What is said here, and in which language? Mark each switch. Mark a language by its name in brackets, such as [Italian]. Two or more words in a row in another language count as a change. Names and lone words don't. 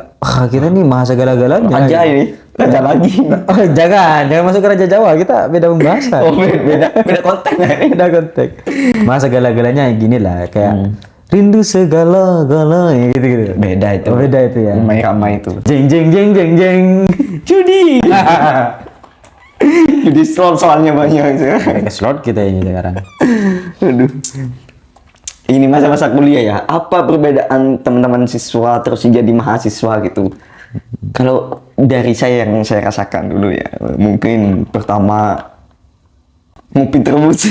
[Indonesian] Kita nih maha segala-galanya. Raja ini, raja lagi. Oh, jangan masuk ke Raja Jawa, kita beda pembahasan. Oh, beda konteks. Beda konteks. Maha segala-galanya gini lah, kayak rindu segala-galanya gitu. Beda itu. Oh, beda itu ya. Ramai itu. Jeng jeng jeng jeng jeng. Judi. Judi slot soalnya banyak gitu. Kayak ke slot kita ini sekarang. Aduh. Ini masa-masa kuliah ya. Apa perbedaan teman-teman siswa terus jadi mahasiswa gitu? Kalau dari saya yang saya rasakan dulu ya, mungkin pertama ngopi terus.